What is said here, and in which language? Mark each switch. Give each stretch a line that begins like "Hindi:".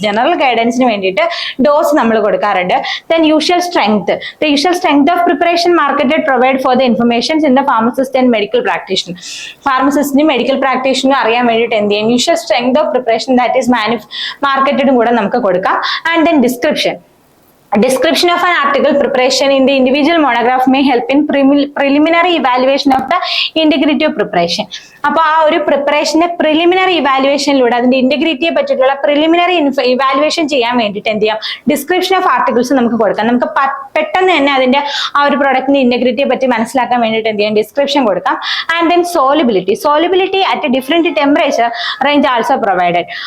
Malayalam: General ഗൈഡൻസിന് വേണ്ടിയിട്ട് dose നമ്മൾ കൊടുക്കാറുണ്ട്.
English: Then usual strength. The usual strength of preparation marketed provide for the informations in the pharmacist and medical practitioner.
Malayalam: ഫാർമസിസ്റ്റിനും medical പ്രാക്ടീഷണറും അറിയാൻ വേണ്ടിയിട്ട് എന്ത് ചെയ്യും, usual strength of preparation that is മാർക്കറ്റഡും കൂടെ നമുക്ക് കൊടുക്കാം.
English: And then description. Description of an article preparation in the individual monograph may help in preliminary evaluation of the integrity of preparation.
Malayalam: അപ്പൊ ആ ഒരു പ്രിപ്പറേഷന്റെ പ്രിലിമിനറി ഇവാലുവേഷനിലൂടെ അതിന്റെ ഇന്റഗ്രിറ്റിയെ പറ്റിയിട്ടുള്ള പ്രിലിമിനറി ഇവാലുവേഷൻ ചെയ്യാൻ വേണ്ടിയിട്ട് എന്ത് ചെയ്യാം, ഡിസ്ക്രിപ്ഷൻ ഓഫ് ആർട്ടിക്കിൾസ് നമുക്ക് കൊടുക്കാം. നമുക്ക് പെട്ടെന്ന് തന്നെ അതിന്റെ ആ ഒരു പ്രൊഡക്റ്റിന്റെ ഇന്റഗ്രിറ്റിയെ പറ്റി മനസ്സിലാക്കാൻ വേണ്ടിയിട്ട് എന്ത് ചെയ്യാം, ഡിസ്ക്രിപ്ഷൻ കൊടുക്കാം.
English: And then solubility at different temperature range also provided.